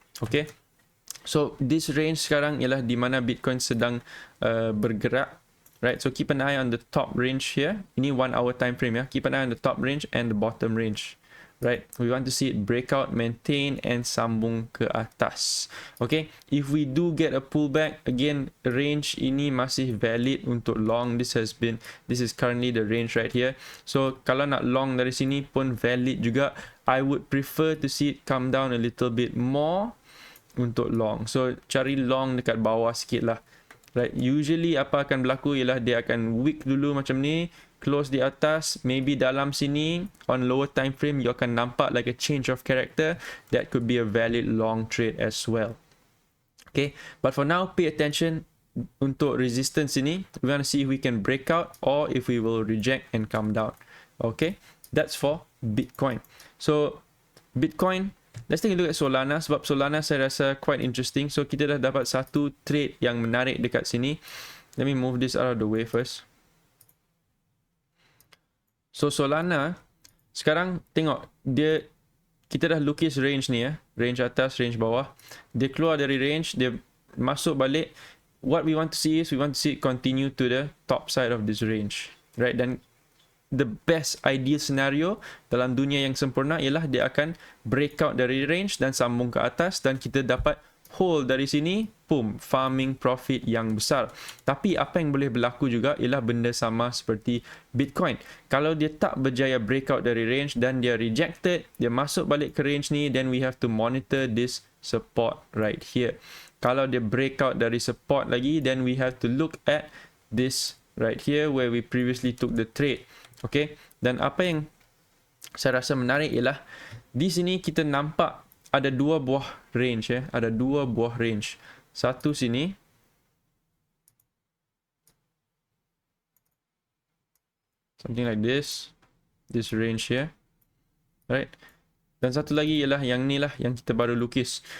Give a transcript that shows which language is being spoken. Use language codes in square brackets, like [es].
[en] Okay, so this range [ms] sekarang ialah di mana Bitcoin sedang bergerak. [en] Right, so keep an eye on the top range here. [ms] Ini 1 hour time frame ya. [en] Keep an eye on the top range and the bottom range. Right, we want to see it break out, maintain and [ms] sambung ke atas. [en] Okay, if we do get a pullback, again range [ms] ini masih valid untuk long. [en] This is currently the range right here. [ms] So kalau nak long dari sini pun valid juga. [en] I would prefer to see it come down a little bit more untuk long. [ms] So cari long dekat bawah sikit lah. Right, usually apa akan berlaku ialah dia akan wick dulu macam ni, close di atas, maybe dalam sini [en] on lower time frame you [ms] akan nampak [en] like a change of character. That could be a valid long trade as well. Okay, but for now pay attention [ms] untuk resistance ini. [en] We want to see if we can break out or if we will reject and come down. Okay, that's for Bitcoin. So Bitcoin, let's take a look at Solana, [ms] sebab Solana saya rasa [en] quite interesting. So [ms] kita dah dapat satu trade yang menarik dekat sini. [en] Let me move this out of the way first. [ms] So Solana sekarang tengok dia, kita dah lukis range ni ya, range atas, range bawah. Dia keluar dari range, dia masuk balik. [en] What we want to see is we want to see it continue to the top side of this range, right? [ms] Dan [en] the best ideal scenario [ms] dalam dunia yang sempurna ialah dia akan breakout dari range dan sambung ke atas dan kita dapat hold dari sini, boom, farming profit yang besar. Tapi apa yang boleh berlaku juga ialah benda sama seperti Bitcoin. Kalau dia tak berjaya breakout dari range dan dia rejected, dia masuk balik ke range ni, [en] then we have to monitor this support right here. [ms] Kalau dia breakout dari support lagi, [en] then we have to look at this right here where we previously took the trade. [ms] Okay, dan apa yang saya rasa menarik ialah di sini kita nampak ada dua buah range ya, ada dua buah range. Satu sini, [en] something like this range here, right? [ms] Dan satu lagi ialah yang ni lah yang kita baru lukis.